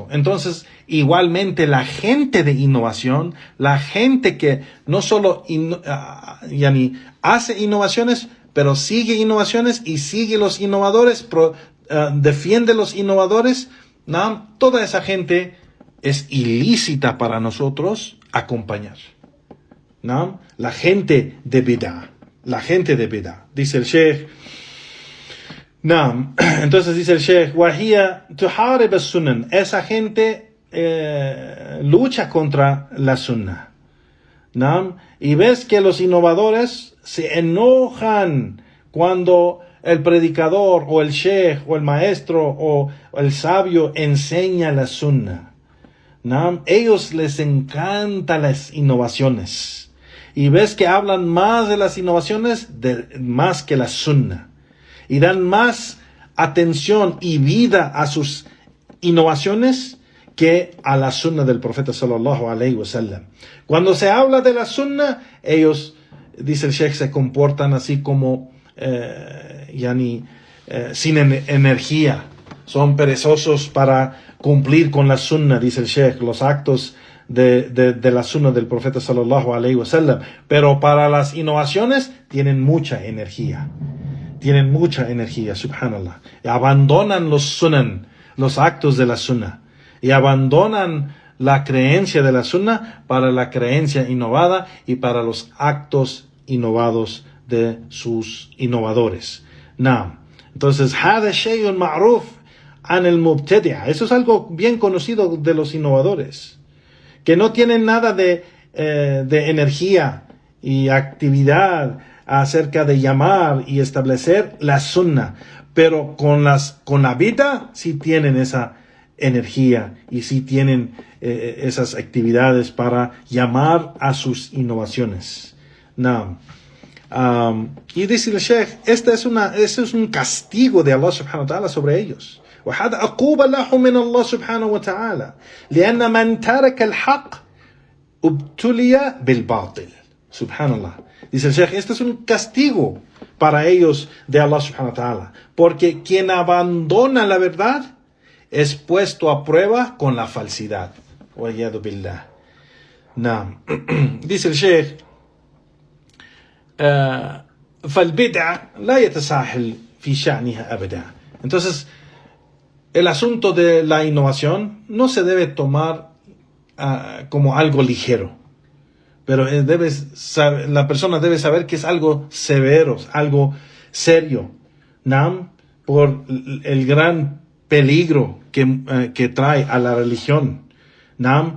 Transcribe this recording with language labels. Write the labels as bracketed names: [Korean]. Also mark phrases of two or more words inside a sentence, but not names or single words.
[Spanish] Entonces, igualmente la gente de innovación, la gente que no solo hace innovaciones, pero sigue innovaciones y sigue los innovadores, defiende los innovadores, ¿no? Toda esa gente es ilícita para nosotros acompañar. ¿No? La gente de bid'a. La gente de bid'a. Dice el Sheikh. No. [Arabic] Entonces dice el Sheikh, وهي تحارب السنن. [Spanish] Esa gente lucha contra la sunna. ¿No? Y ves que los innovadores se enojan cuando el predicador o el sheikh o el maestro o el sabio enseña la sunna. ¿No? Ellos les encantan las innovaciones. Y ves que hablan más de las innovaciones más que la sunna. Y dan más atención y vida a sus innovaciones que a la sunna del profeta [Arabic] صلى الله عليه وسلم. [Spanish] Cuando se habla de la sunna, ellos, dice el Sheikh, se comportan así como sin energía. Son perezosos para cumplir con la sunna, dice el Sheikh, los actos de la sunna del profeta [Arabic] صلى الله عليه وسلم. [Spanish] Pero para las innovaciones tienen mucha energía. Tienen mucha energía, subhanallah. Y abandonan los sunan, los actos de la sunna. Y abandonan la creencia de la sunna para la creencia innovada y para los actos innovados de sus innovadores. Naam. Entonces, [Arabic] هذا شيء معروف عن المبتدع. [Spanish] Eso es algo bien conocido de los innovadores. que no tienen nada de energía y actividad acerca de llamar y establecer la sunna, pero con la bid'a sí tienen esa energía y sí tienen esas actividades para llamar a sus innovaciones. No. Y dice el Sheikh, este es un castigo de Allah [Arabic] سبحانه وتعالى [Spanish] sobre ellos. [Arabic] وهذا عقوبة لهم من الله سبحانه وتعالى لأن من ترك الحق ابتلي بالباطل. [Spanish] Subhanallah. Dice el Sheikh, este es un castigo para ellos de Allah [Arabic] سبحانه وتعالى, [Spanish] porque quien abandona la verdad es puesto a prueba con la falsidad. [Arabic] والعياذ بالله. Naam. [Spanish] Dice el Sheikh, [Arabic] فالبدعة لا يتساهل في شأنها أبدا. [Spanish] Entonces, el asunto de la innovación no se debe tomar como algo ligero, pero la persona debe saber que es algo severo, algo serio, ¿no? Por el gran peligro que trae a la religión, ¿no?